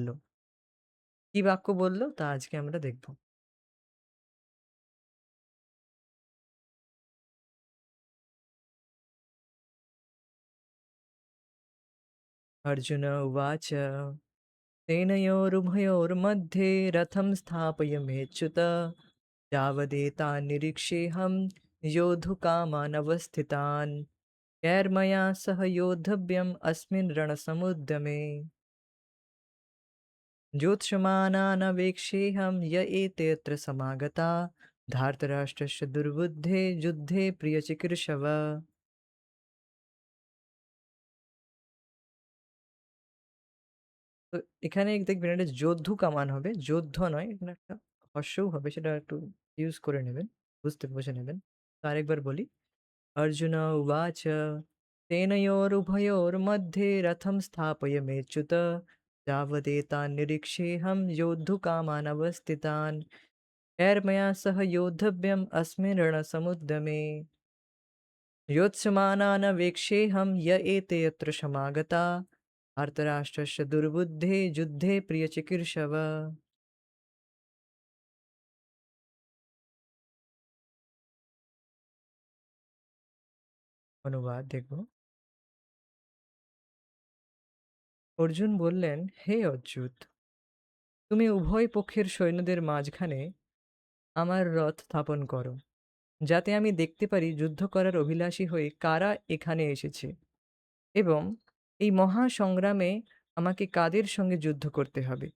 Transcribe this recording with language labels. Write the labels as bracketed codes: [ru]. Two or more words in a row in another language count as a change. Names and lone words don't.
[bn] কি বাক্য বলল তা আজকে আমরা দেখব। [sa] অর্জুন উবাচ সেনয়োरुभयोर्मध्ये रथं स्थापयमेच्युत यावदेतान् योद्धुकामानवस्थितान् कैर्मया सह योद्धव्यम् अस्मिन् रणसमुद्यमे ज्योत्स्यमानानवेक्षेऽहं य एतेऽत्र समागता धार्तराष्ट्रस्य दुर्बुद्धे युद्धे प्रियचिकीर्षव। [bn] তো এখানে দেখবেন এটা যোদ্ধু কামান হবে। যোদ্ধ নয়, এখানে একটা হর্ষও হবে, সেটা একটু ইউজ করে নেবেন। বুঝে নেবেন। তো আরেকবার বলি। [sa] অর্জুন উবাচ সেনয়োरुभयोर्मध्ये रथं स्थापयमेच्युत यावदेतान् निरीक्षेऽहं योद्धुकामानवस्थितान् कैर्मया सह योद्धव्यम् अस्मिन् रणसमुद्यमे योत्स्यमानानवेक्षेऽहं य एते यत्र समागता धार्तराष्ट्रस्य दुर्बुद्धे যুদ্ধে প্রিয়চিকীর্ষব। [bn] অনুবাদ দেখব। অর্জুন বললেন, হে অচ্যুত, তুমি উভয় পক্ষের সৈন্যদের মাঝখানে আমার রথ স্থাপন করো, যাতে আমি দেখতে পারি যুদ্ধ করার অভিলাষী হয়ে কারা এখানে এসেছে এবং এই মহা সংগ্রামে আমাকে কাদের সঙ্গে যুদ্ধ করতে হবে।